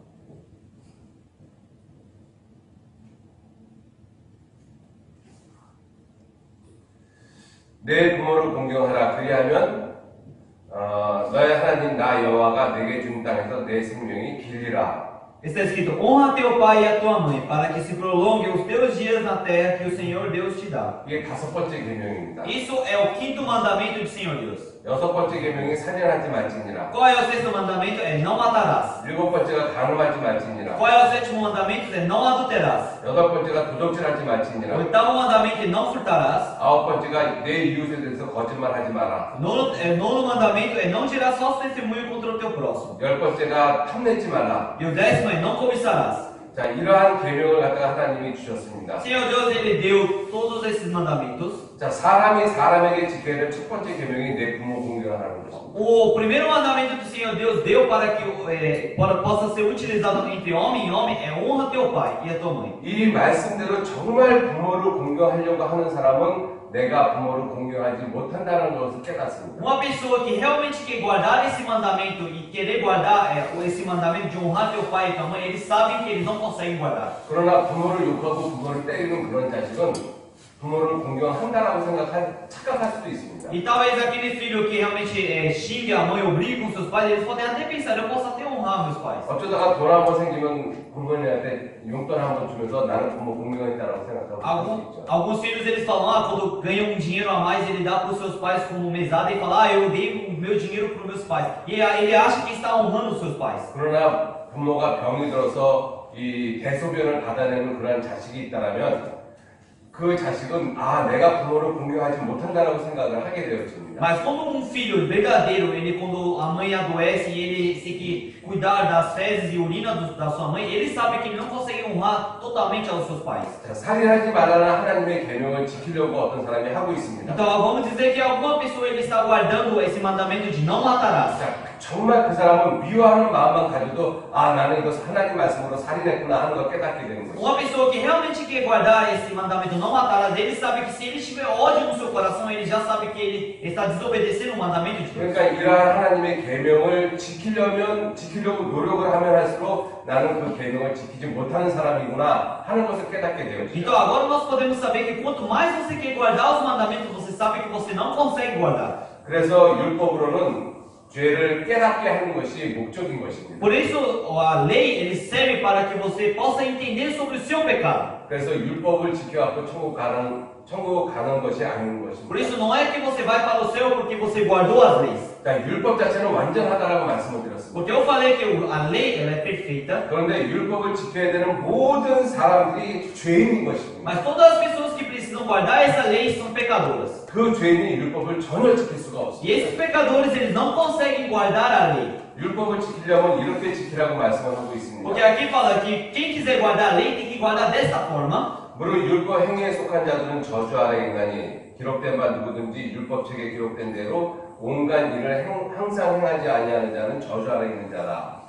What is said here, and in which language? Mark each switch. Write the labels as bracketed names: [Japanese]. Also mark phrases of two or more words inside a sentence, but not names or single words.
[Korean] 내 부모를 공경하라. 그리하면 너의 하나님 나 여호와가 내게 준 땅에서 내 생명이 길리라. [Portuguese] Está escrito: honra teu pai e a tua mãe, para que se prolonguem os teus dias na terra que o Senhor Deus te dá. [Korean] 이게 다섯 번째 계명입니다. [Portuguese] Isso é o quinto mandamento do Senhor Deus. [Korean] 여섯 번째 계명이 살인하지 말지니라. [Portuguese] Qual é o sexto mandamento? É não matarás. [Korean] 일곱 번째가 간음하지 말지니라. [Portuguese] Qual é o sétimo mandamento? É não adulterás. [Korean] 여덟 번째가 도적질하지 [Portuguese] O [Korean] 말지니라. [Portuguese] oitavo mandamento é não furtarás. [Korean] 아홉 번째가 내 이웃에 대해서 거짓말하지 마라. [Portuguese] Nono mandamento é não dirás falso testemunho contra o teu próximo. [Korean] 열 번째가 탐내지 말라. [Portuguese] E o décimo é não cobiçarás. [Korean] 자, 이러한 계명을 갖다가 하나님이 주셨습니다. [Portuguese] Senhor Deus, Ele deu todos esses mandamentos. [Korean] 자, 사람이 사람에게 지켜야 될 첫 번째 계명이 내 부모 공경하라는 것입니다. [Portuguese] O primeiro mandamento que o Senhor Deus deu para que possa ser utilizado entre homem e homem é honra teu pai e a tua mãe. [Korean] 이 말씀대로 정말 부모를 공경하려고 하는 사람은 내가 부모를 공경하지 못한다는 것을 깨닫습니다. [Portuguese] Uma pessoa que realmente quer guardar esse mandamento e querer guardar esse mandamento de honrar teu pai e tua mãe, eles sabem que eles não conseguem guardar. [Korean] 그러나 부모를 욕하고 부모를 때리는 그런 자식은 부모를 공경한다라고 착각할 수도 있습니다. [Portuguese] E talvez aquele filho que realmente xinga a mãe ou briga com seus pais, eles podem até pensar, eu posso até honrar meus pais. [Korean] 어쩌다가 돈 한 번 생기면 부모님한테 용돈 한 번 주면서 나는 부모 공경했다라고 생각하고 그럴 수 있죠. [Portuguese] Alguns filhos eles falam, quando ganham um dinheiro a mais, ele dá para os seus pais como mesada e fala, eu dei o meu dinheiro para os meus pais. E ele acha que está honrando os seus pais. [Korean] 그러나 부모가 병이 들어서 이 대소변을 받아내는 그런 자식이 있다라면 그 자식은 내가 부모를 공경하지 못한다라고 생각을 하게 되어집니다. [Portuguese] Mas quando um filho verdadeiro, ele quando a mãe adoece e ele tem que cuidar das fezes e urina da sua mãe, ele sabe que ele não consegue honrar totalmente aos seus pais. [Korean] 자, 살인하지 말라는 하나님의 계명을 지키려고 어떤 사람이 하고 있습니다. [Portuguese] Então vamos dizer que alguma pessoa ele está guardando esse mandamento de não matarás. [Korean] 자, 정말 그 사람은 미워하는 마음만 가져도 나는 이거 하나님 말씀으로 살인했구나 하는 걸 깨닫게 되는 거죠. [Portuguese] Uma pessoa que realmente quer guardar esse mandamento não matarás, ele sabe que se ele tiver ódio no seu coração, ele já sabe que ele está desobedecendo o mandamento de Deus. [Korean] 그러니까 이러한 하나님의 계명을 지키려고 노력을 하면 할수록 나는 그 계명을 지키지 못하는 사람이구나 하는 것을 깨닫게 되어지죠. [Portuguese] Então agora nós podemos saber que quanto mais você quer guardar os mandamentos, você sabe que você não consegue guardar. [Korean] 그래서 율법으로는 죄를 깨닫게 하는 것이 목적인 것입니다. [Portuguese] Por isso a lei ele serve para que você possa entender sobre o seu pecado. [Korean] 그래서 율법을 지켜갖고 천국 가는 것이 아닌 것입니다. [Portuguese] Por isso não é que você vai para o céu porque você guardou as leis. [Korean] 자, 율법 자체는 완전하다라고 말씀을 드렸습니다. [Portuguese] Porque eu falei que a lei ela é perfeita. [Korean] 그런데 율법을 지켜야 되는 모든 사람들이 죄인인 것입니다. [Portuguese] Mas todas as pessoas que precisam guardar essa lei são pecadoras. [Korean] 그 죄인이 율법을 전혀 지킬 수가 [Portuguese] E [Korean] 없습니다. [Portuguese] esses pecadores eles não conseguem guardar a lei. [Korean] 율법을 지키려면 이렇게 지키라고 말씀을 하고 있습니다. [Portuguese] Porque aqui fala que quem quiser guardar a lei tem que guardar dessa forma. [Korean] 물론 율법 행위에 속한 자들은 저주 아래 있나니 기록된 바 누구든지 율법책에 기록된 대로 온갖 일을 항상 행하지 아니하는 자는 저주 아래 있는 자라.